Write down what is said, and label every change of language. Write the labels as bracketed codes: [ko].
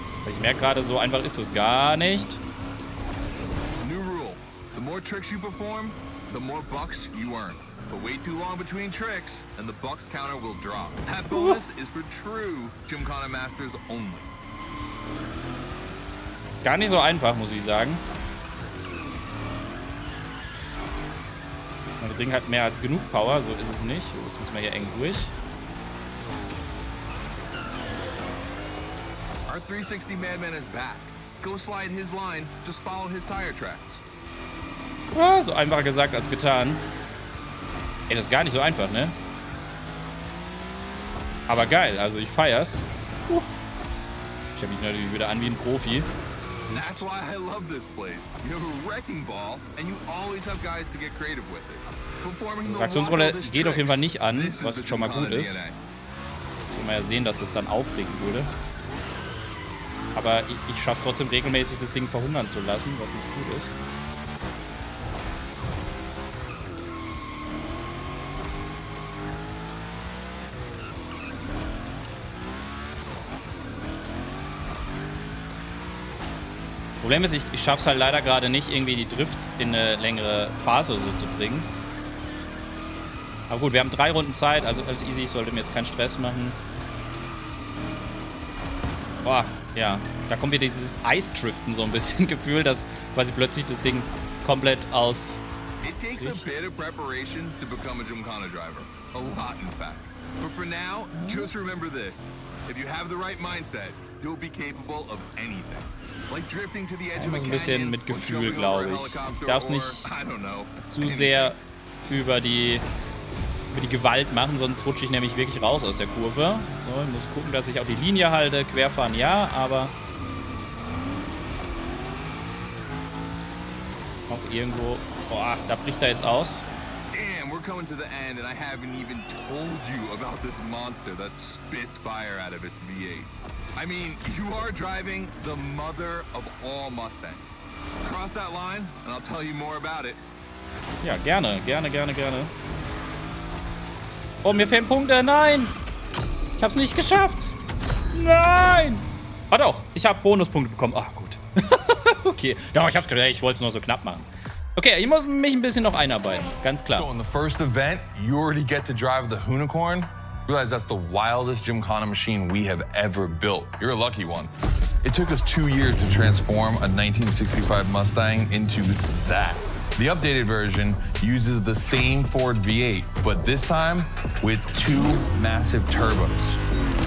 [de] Ich merke gerade, so einfach ist es gar nicht. [en] New rule. The more tricks you perform, the more bucks you earn. But wait too long between tricks, and the bucks counter will drop. That bonus is for true Gymkhana Masters only. [de] Ist gar nicht so einfach, muss ich sagen. Das Ding hat mehr als genug Power, so ist es nicht. Jetzt müssen wir hier eng durch. [en] Our 360 Madman is back. Go slide his line, just follow his tire tracks. [de] Ah, so einfacher gesagt als getan. Ey, das ist gar nicht so einfach, ne? Aber geil, also ich feier's. Ich stelle mich natürlich wieder an wie ein Profi. [en] That's why I love this place. You have a wrecking ball and you always have guys to get creative with it. [de] Die Traktionsrolle geht auf jeden Fall nicht an, was schon mal gut ist. Jetzt will man ja sehen, dass das dann aufbringen würde. Aber ich schaffe trotzdem regelmäßig, das Ding verhungern zu lassen, was nicht gut ist. Problem ist, ich schaffe es halt leider gerade nicht, irgendwie die Drifts in eine längere Phase so zu bringen. Aber gut, wir haben 3 Runden Zeit, also alles easy, ich sollte mir jetzt keinen Stress machen. Boah, ja, da kommt wieder dieses Eisdriften so ein bisschen Gefühl, dass quasi plötzlich das Ding komplett aus... [en] It takes a bit of preparation to become a Gymkhana driver. A lot, in fact. But for now, just remember this. If you have the right mindset, you'll be capable of anything. Like drifting to the edge of a [de] ein bisschen mit Gefühl, glaube ich. Ich darf es nicht zu sehr über die Gewalt machen, sonst rutsche ich nämlich wirklich raus aus der Kurve. So, ich muss gucken, dass ich auch die Linie halte. Querfahren ja, aber auch irgendwo... Boah, da bricht er jetzt aus. [en] Damn, we're coming to the end and I haven't even told you about this monster that spits fire out of its V8. I mean, you are driving the mother of all Mustangs. Cross that line and I'll tell you more about it. [de] Ja, gerne. Oh, mir fehlen Punkte. Nein! Ich hab's nicht geschafft. Nein! Ah doch, ich habe Bonuspunkte bekommen. Ah, gut. Okay. Ja, ich hab's gedacht, ich wollte es nur so knapp machen. Okay, ich muss mich ein bisschen noch einarbeiten. Ganz klar. [en] So in the first event, you already get to drive the Hoonigan. Realize that's the wildest Gymkhana machine we have ever built. You're a lucky one. It took us 2 years to transform a 1965 Mustang into that. The updated version uses the same Ford V8, but this time with 2 massive turbos.